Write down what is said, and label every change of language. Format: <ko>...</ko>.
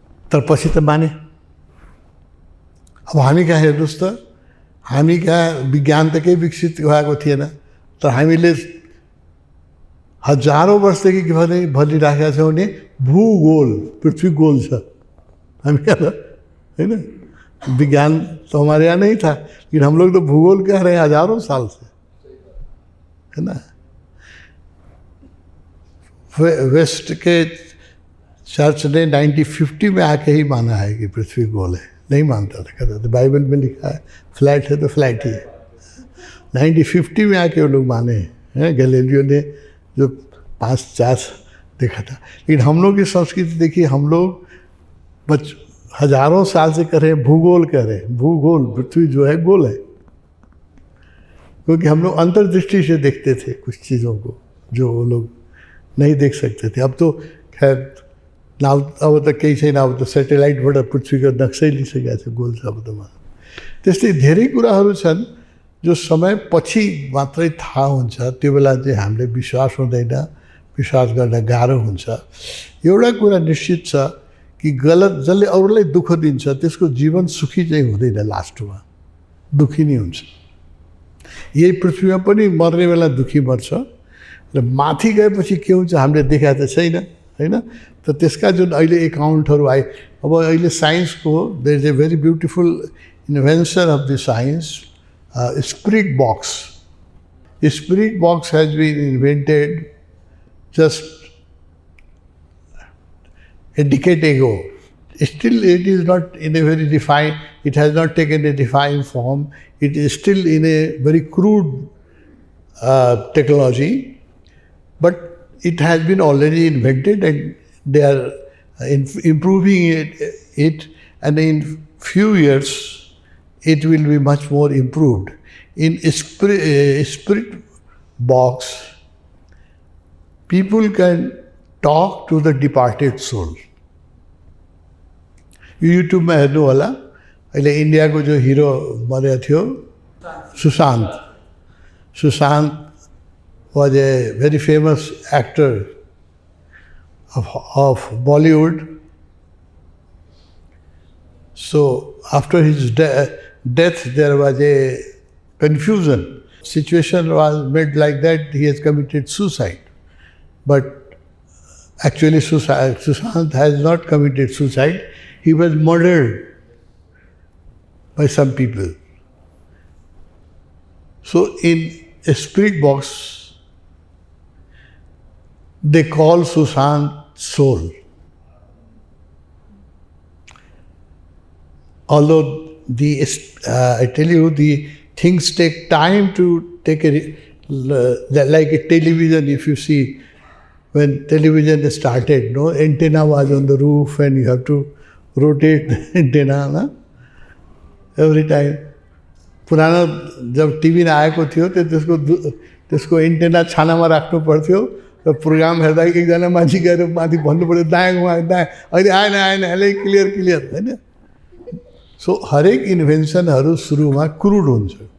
<ne>तर पछि त माने। अब हामी कहाँ हेर्नुहोस् त, हामी कहाँ विज्ञान त केही विकसित भएको थिएन, तर हामीले हजारौँ वर्षदेखि के भनिराखेका छौँ भने भूगोल, पृथ्वी गोल छ। हामी कहाँ, होइन।</ne> <hi>विज्ञान तो हमारे यहाँ नहीं था, लेकिन हम लोग तो भूगोल कह रहे हैं हजारों साल से, है ना। वेस्ट के चर्च ने 1950 में आके ही माना है कि पृथ्वी गोल है। नहीं मानता था, कहता था बाइबल में लिखा है फ्लैट है तो फ्लैट ही है। 1950 में आके वो लोग माने हैं। गैलीलियो ने जो 5-4 देखा था। लेकिन हम लोग की संस्कृति देखिए, हम लोग हजारों साल से कर रहे हैं भूगोल, कह रहे हैं भूगोल, पृथ्वी जो है गोल है। क्योंकि हम लोग अंतर्दृष्टि से देखते थे कुछ चीज़ों को जो वो लोग नहीं देख सकते थे। अब तो खैर नाउ</hi> <ne>अब त केही छैन, अब त</ne> <hi>सेटेलाइटबाट पृथ्वीको नक्सै लिइसकेको छ, गोल छ अब त।</hi> <ne>त्यस्तै धेरै कुराहरू छन् जो समय पछि मात्रै थाहा हुन्छ। त्यो बेला चाहिँ हामीले विश्वास हुँदैन, विश्वास गर्न गाह्रो हुन्छ। एउटा कुरा निश्चित छ कि गलत जसले अरूलाई दुःख दिन्छ त्यसको जीवन सुखी चाहिँ हुँदैन, लास्टमा दुःखी नै हुन्छ। यही पृथ्वीमा पनि मर्ने बेला दुःखी मर्छ र माथि गएपछि के हुन्छ हामीले देखाएको त छैन, होइन। त त्यसका जुन अहिले एकाउन्टहरू आए, अब अहिले साइन्सको</ne> <en>there is a very beautiful invention of the science,</en> <ne>spirit box.</ne> <en>Spirit box has been invented just a decade ago. Still it is not in a very defined, it has not taken a defined form. It is still in a very crude technology, but it has been already invented and they are improving it, and in few years it will be much more improved. In spirit box, people can talk to the departed soul.</en> <ne>YouTube में हेर्नु होला, अहिले इन्डियाको जो hero मरेको थियो Sushant</ne> <en>was a very famous actor of Bollywood. So after his death there was a confusion. Situation was made like that he has committed suicide. But actually Sushant has not committed suicide. He was murdered by some people. So in a spirit box, they call Sushant soul. Although I tell you, the things take time to take like a television. If you see, when television started, no antenna was on the roof and you have to rotate the antenna, na? Every time.</en> <ne>पुरानो जब TV आएको थियो त्यसको antenna छानामा राख्नु पर्थ्यो र programme हेर्दा एकजना मान्छे गएर माथि भन्नु पऱ्यो दायाँ दायाँ, अहिले आएन अहिले क्लियर, होइन। सो हरेक इन्भेन्सनहरू सुरुमा क्रुड हुन्छ।</ne>